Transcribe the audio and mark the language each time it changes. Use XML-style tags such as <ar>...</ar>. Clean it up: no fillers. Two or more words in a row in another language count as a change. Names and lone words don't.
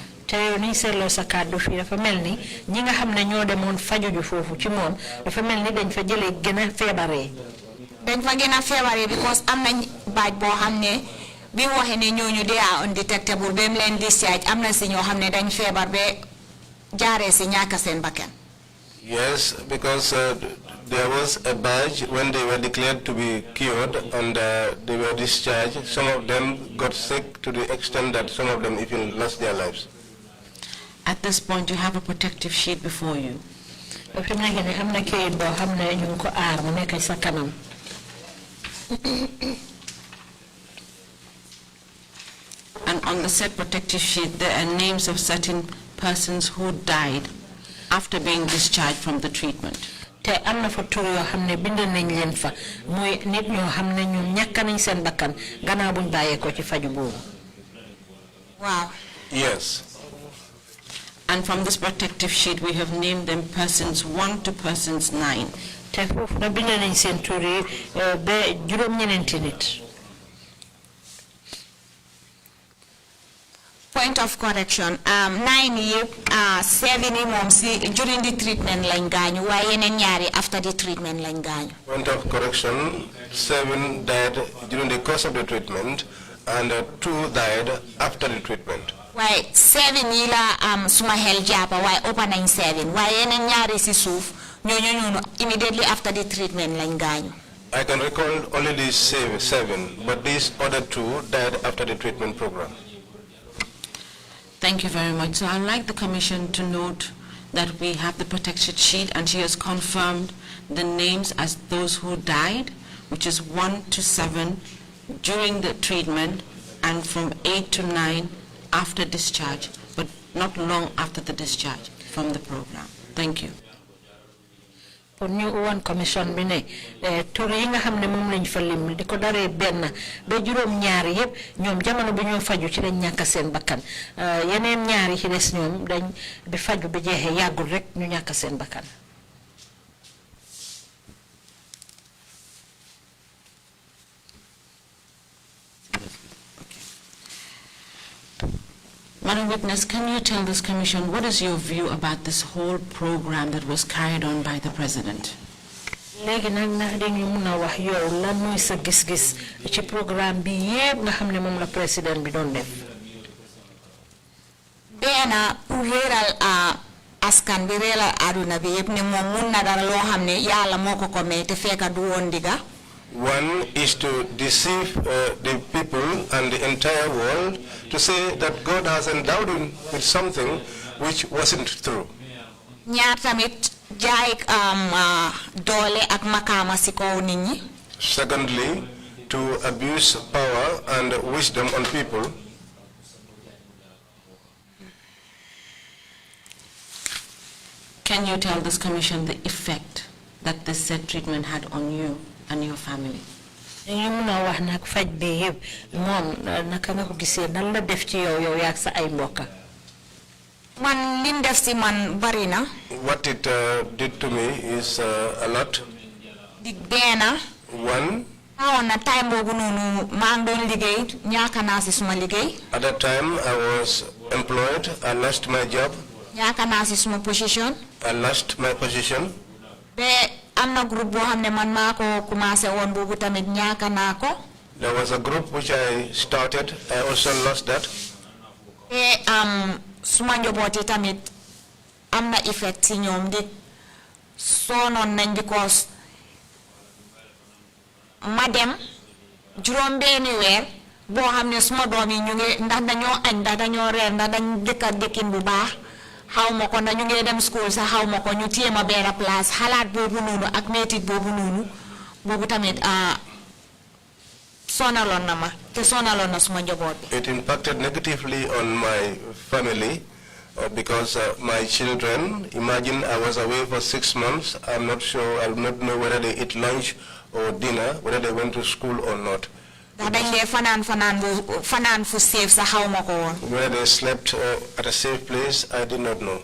<wo>te yow ni seetloo sa kàddu fii dafa mel ni ñi nga xam ne ñoo demoon fajuju foofu ci moom dafa mel ni dañ fa jëlee gën a feebaree. dañ fa gën a feebaree because am nañ baaj boo xam ne bi mu waxee ne ñooñu</wo> <en>they are undetectable</en> <wo>ba mu leen discharge am na si ñoo xam ne dañ feebar ba jaaree si ñàkk seen bakkan.</wo> <en>Yes, because there was a badge when they were declared to be cured and they were discharged. Some of them got sick to the extent that some of them even lost their lives. At this point, you have a protective sheet before you. And on the said protective sheet, there are names of certain persons who died after being discharged from the treatment.</en> <wo>te am na fa tur yoo xam ne bind nañ leen fa mooy nit ñoo xam ne ñoom ñàkk nañ seen bakkan gannaaw buñ bàyyeekoo ci faju boobu.</wo> <en>Wow. Yes. And from this protective sheet, we have named them persons 1 to persons 9.</en> <wo>te foofu na bind nañ seen tur yi ba juróom-ñeneenti nit.</wo> <en>Point of correction, 9 years, 7 months during the treatment</en> <wo>lañ gaañu waaye yeneen ñaari</wo> <en>after the treatment</en> <wo>lañ gaañu.</wo> <en>Point of correction, 7 died during the course of the treatment and 2 died after the treatment.</en> <wo>waaye 7 yi la suma xel jàppa waaye ëpp nañ 7 waaye yeneen ñaari si suuf ñooñu</wo> <en>immediately after the treatment</en> <wo>lañ gaañu.</wo> <en>I can recall only these 7, but these other 2 died after the treatment program. Thank you very much. So I'd like the Commission to note that we have the protection sheet and she has confirmed the names as those who died, which is 1 to 7 during the treatment and from 8 to 9 after discharge, but not long after the discharge from the program. Thank you.</en> <wo>pour ñu woon commission bi ne tur yi nga xam ne moom lañ fa lim di ko daree benn ba juróom-ñaari yëpp ñoom jamono bi ñoo faju ci lañ ñàkk seen bakkan yeneen ñaari ci des ñoom dañ bi faju bi jeexee yàggul rek ñu ñàkk seen bakkan.</wo> <en>Madam Witness, can you tell this Commission what is your view about this whole program that was carried on by the President?</en> <wo>léegi nag ndax dañu mun a wax yow lan mooy sa gis-gis ci programme bi yépp nga xam ne moom la président bi doon def. Beena pour réeral askan bi réeral aduna bi yépp ne moom mun na dara loo xam ne yàlla moo ko ko may te fekka du woon diga.</wo> <en>One is to deceive the people and the entire world to say that God has endowed him with something which wasn't true.</en> <wo>Ñaar tamit jaay doole ak makama si kaw nit ñi.</wo> <en>Secondly, to abuse power and wisdom on people. Can you tell this commission the effect that this said treatment had on you and your family?</en> <wo>ñu mun a wax nag faj bi yëpp moom naka nga ko gisee nan la def ci yow yaag sa ay mbokka. Man lim def si man bari na.</wo> <en>What it did to me is a lot.</en> <wo>Di beena.</wo> <en>One.</en> <wo>Na time boobu noonu maa ngi doon liggéey ñaaka naa si suma liggéey.</wo> <en>At that time I was employed. I lost my job.</en> <wo>ñaaka naa si suma position.</wo> <en>I lost my position.</en> <wo>Be am na groupe boo xam ne man maa ko commencé woon boobu tamit ñaaka naa ko.</wo> <en>There was a group which I started. I also lost that.</en> <wo>Suma njabooti tamit am na effect si ñoom di soonoon nañ because ma dem juróom benni weer boo xam ne suma doom yi ñu ngi ndax dañoo añ ndax dañoo reer ndax dañ dëkka dëkkin bu baax xaw ma ko ndax ñu ngi dem school sax xaw ma ko ñu téye ma benn place xalaat boobu noonu ak métit boobu noonu boobu tamit sonaloon na ma te sonaloon na suma njaboot bi.</wo> <en>It impacted negatively on my family because my children, imagine I was away for 6 months. I'm not sure, I'll not know whether they eat lunch or dinner, whether they went to school or not. Whether they slept at a safe place, I did not know.</en>